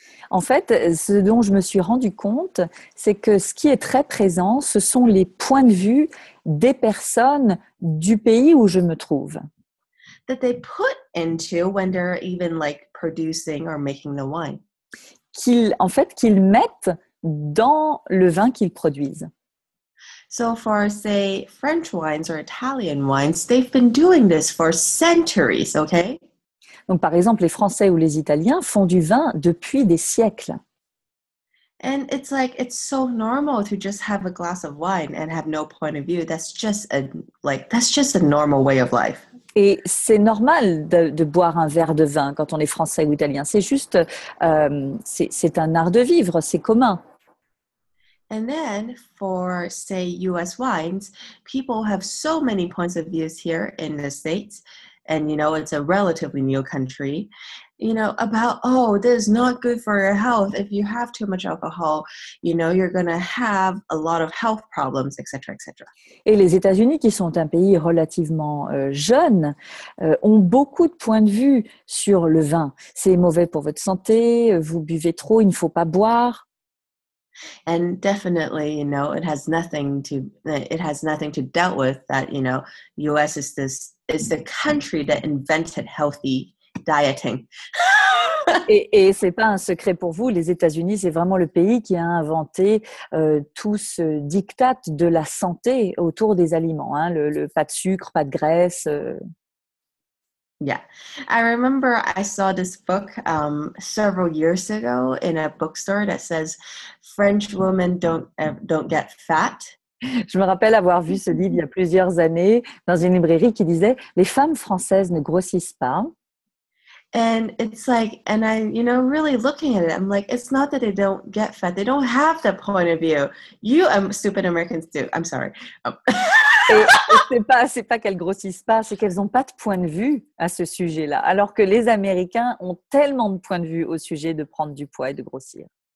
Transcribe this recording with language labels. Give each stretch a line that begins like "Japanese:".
French: En fait, ce dont je me suis rendu compte, c'est que ce qui est très présent, ce sont les points de vue des personnes du pays où je me trouve.
English: That they put into when they're even like producing or making the wine.
French: Qu'ils mettent dans le vin qu'ils produisent.
English: So for, say, French wines or Italian wines, they've been doing this for centuries, okay?
French: Donc, par exemple, les Français ou les Italiens font du vin depuis des siècles.
English: And it's like, it's so normal to just have a glass of wine and have no point of view. That's just a normal way of life.
French: Et c'est normal de boire un verre de vin quand on est français ou italien. C'est juste, c'est un art de vivre, c'est commun.
English: And then for, say, US wines, people have so many points of views here in the States. And, it's a relatively new country, about, oh, this is not good for your health. If you have too much alcohol, you're going to have a lot of health problems, etc., etc.
French: Et les États-Unis, qui sont un pays relativement jeune, ont beaucoup de points de vue sur le vin. C'est mauvais pour votre santé, vous buvez trop, il ne faut pas boire.
English: And definitely, it has nothing to dealt with that, US is the country that invented healthy dieting.
French: Et c'est pas un secret pour vous, les États-Unis, c'est vraiment le pays qui a inventé tout ce diktat de la santé autour des aliments, hein, le pas de sucre, pas de graisse.
English: Yeah, I remember I saw this book several years ago in a bookstore that says French women don't get fat.
French: Je me rappelle avoir vu ce livre il y a plusieurs années dans une librairie qui disait « Les femmes françaises ne grossissent pas ».
English: And it's like, and I, really looking at it, I'm like, it's not that they don't get fat. They don't have that point of view. You stupid Americans do. I'm sorry.
French: Et c'est pas qu'elles grossissent pas, c'est qu'elles n'ont pas de point de vue à ce sujet-là. Alors que les Américains ont tellement de points de vue au sujet de prendre du poids et de grossir.